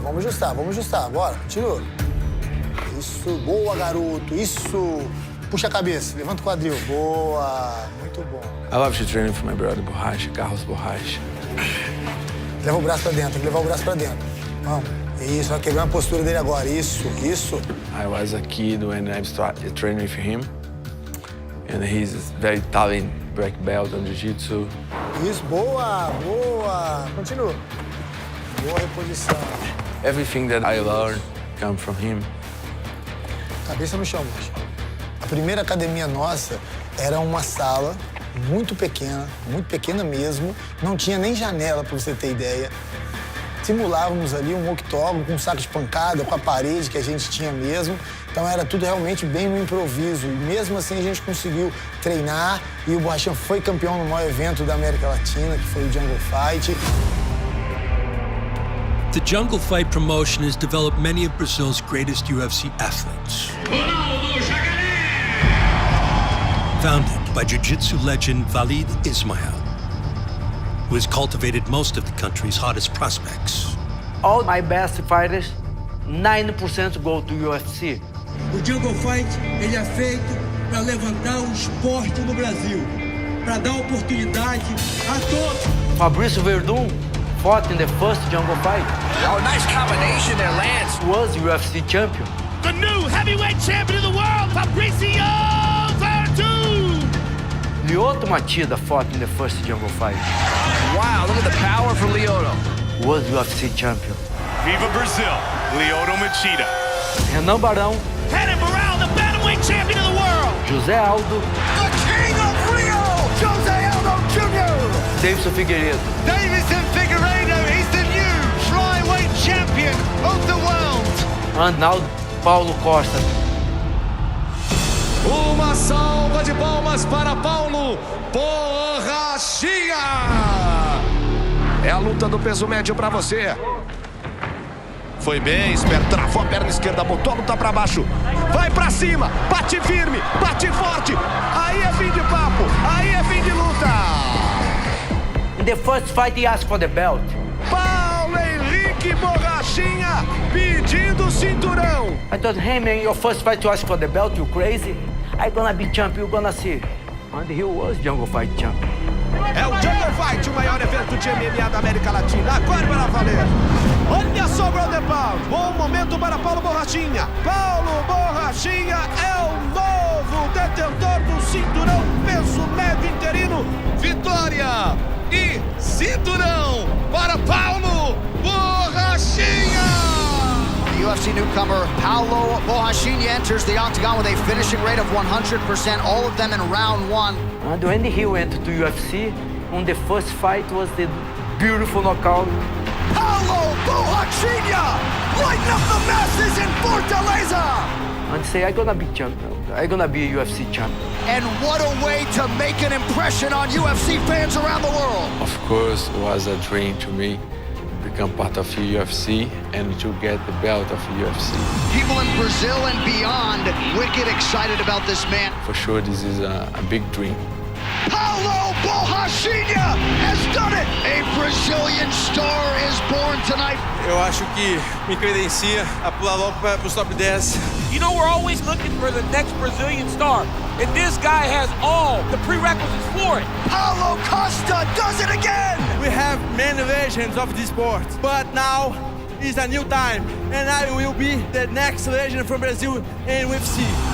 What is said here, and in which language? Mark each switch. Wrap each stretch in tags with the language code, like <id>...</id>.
<pt>Vamos ajustar, bora, continua. Isso, boa, garoto, isso. Puxa a cabeça, levanta o quadril. Boa, muito bom.</pt> <en>I love to train for my brother Borracha, Carlos Borracha.</en> <pt>Leva o braço pra dentro, tem que levar o braço pra dentro. Vamos. Isso, vai quebrar a postura dele agora. Isso, isso.</pt> <en>I was a kid when I started training with him. And he's very talented black belt on jiu-jitsu.</en> <pt>Isso, boa, boa. Continua. Boa reposição.</pt> <en>Everything that I learned comes from him.</en> <pt>Cabeça no chão, moça. A primeira academia nossa era uma sala muito pequena mesmo. Não tinha nem janela, para você ter ideia. Simulávamos ali um octógono com um saco de pancada, com a parede que a gente tinha mesmo. Então era tudo realmente bem no improviso. E mesmo assim a gente conseguiu treinar e o Borrachinha foi campeão no maior evento da América Latina, que foi o Jungle Fight.</pt> <en>The Jungle Fight promotion has developed many of Brazil's greatest UFC athletes. Founded by jiu-jitsu legend Walid Ismail, who has cultivated most of the country's hottest prospects. All my best fighters, 90% go to UFC.</en> <pt>O Jungle Fight, ele é feito para levantar o esporte no Brasil, para dar oportunidade a todos.</pt> <en>Fabrício Verdun fought in the first Jungle Fight. Oh, nice combination there, Lance. Was UFC champion. The new heavyweight champion of the world, Fabrício Verdun! Lyoto Machida fought in the first Jungle Fight. Wow, look at the power from Lyoto. Was UFC champion. Viva Brazil, Lyoto Machida. Renan Barão. Renan Barão, the bantamweight champion of the world. José Aldo. The King of Rio, José Aldo Jr. Davidson Figueiredo. Davison Figueiredo is the new flyweight champion of the world. And now Paulo Costa.</en> <pt>Uma salva de palmas para Paulo Borrachinha. É a luta do peso médio para você. Foi bem, esperto, travou a perna esquerda, botou a luta pra baixo. Vai pra cima, bate firme, bate forte. Aí é fim de papo, aí é fim de luta.</pt> <en>In the first fight he asked for the belt.</en> <pt>Paulo Henrique Borrachinha pedindo o cinturão.</pt> <en>I thought, hey man, your first fight you ask for the belt, you crazy? I gonna be champion, you gonna see. And he was Jungle Fight champion.</en> <pt>É o Jungle Fight, o maior evento de MMA da América Latina. Agora para valer. Olha só o ground and pound. Bom momento para Paulo Borrachinha. Paulo Borrachinha é o novo detentor do cinturão peso médio interino. Vitória e cinturão para Paulo Borrachinha.</pt> <en>The UFC newcomer Paulo Borrachinha enters the octagon with a finishing rate of 100%, all of them in round one. And when he went to UFC, on the first fight was the beautiful knockout. Paulo Borrachinha, lighten up the masses in Fortaleza. And say, I'm gonna be champion. I'm gonna be a UFC champion. And what a way to make an impression on UFC fans around the world. Of course, it was a dream to me to become part of the UFC and to get the belt of the UFC. People in Brazil and beyond wicked excited about this man. For sure, this is a big dream. Paulo Borrachinha has done it! A Brazilian star is born tonight.</en> <pt>Eu acho que me credencia a pular logo para os top 10.</pt> <en>You know, we're always looking for the next Brazilian star, and this guy has all the prerequisites for it. Paulo Costa does it again! We have many legends of this sport, but now is a new time, and I will be the next legend from Brazil in UFC.</en>